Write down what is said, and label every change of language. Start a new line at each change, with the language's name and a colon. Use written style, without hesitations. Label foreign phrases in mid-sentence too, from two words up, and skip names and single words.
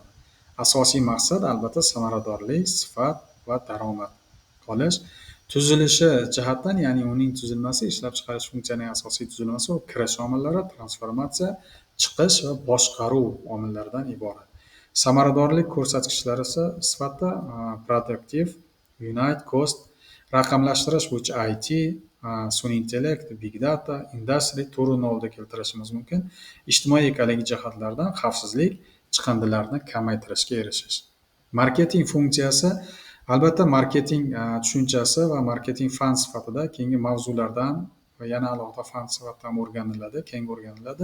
Uzbek: Asosiy maqsad albatta samaradorlik, sifat va daromad olish. Tuzilishi jihatdan, ya'ni uning tuzilmasi, ishlab chiqarish funksiyasining asosiy tuzilmasi u kirish omillari, transformatsiya, chiqish va boshqaruv omillaridan iborat. Samaradorlik ko'rsatkichlari esa sifatida
English: productive, unit, cost,
Uzbek: raqamlashtirish bo'yicha IT, sun'iy intellekt,
English: big data, industry
Uzbek: turini oldiga keltirishimiz mumkin. Ijtimoiy ekologik jihatlardan xavfsizlik, chiqindilarni kamaytirishga erishish. Marketing funksiyasi albatta marketing tushunchasi va marketing fan sifatida keyingi mavzulardan va yana alohida fan sifatida ham keng o'rganiladi.